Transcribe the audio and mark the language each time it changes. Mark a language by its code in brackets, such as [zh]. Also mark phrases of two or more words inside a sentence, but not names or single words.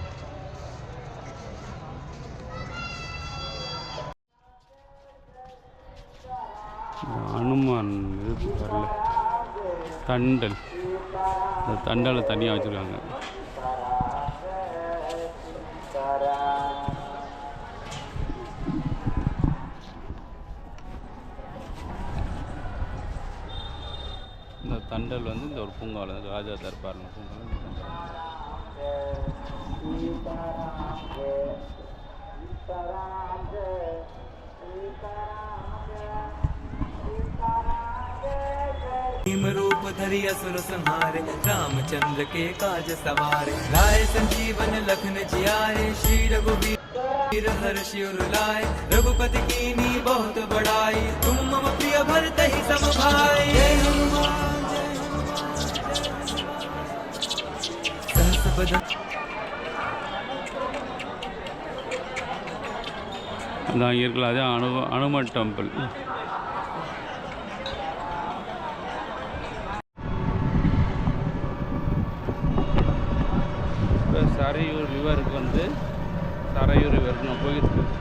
[ta] அனுமான் இது வரல தண்டல், அந்த தண்டலை தனியாக வச்சுருக்காங்க. இந்த தண்டல் வந்து இந்த ஒரு பூங்காவில் ராஜா தர்பார்னு பூங்காவில் [awa] भीम रूप धरि असुर संहारे रामचंद्र के काज सवारे लाए संजीवन लखन जियाए श्री रघुवीर हर्षि उर लाए रघुपति कीनी बहुत बड़ाई तुम मम प्रिय भरत ही सम भाई जय हनुमान सहस बदन [ta] அதான் இருக்கலாம். அதே அனுமன் டெம்பிள். இப்போ சரையூர் ரிவருக்கு நான் போய்கிட்டு இருக்கேன்.